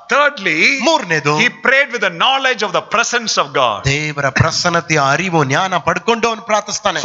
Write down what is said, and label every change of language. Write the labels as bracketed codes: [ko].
[en] Thirdly, [kn] ಮೂರನೇದು [en] he prayed with the knowledge of the presence of God. [kn] ದೇವರ ಪ್ರಸನ್ನತೆಯ ಅರಿವು ಜ್ಞಾನ ಪಡ್ಕೊಂಡು ಅವನು ಪ್ರಾರ್ಥಿಸ್ತಾನೆ.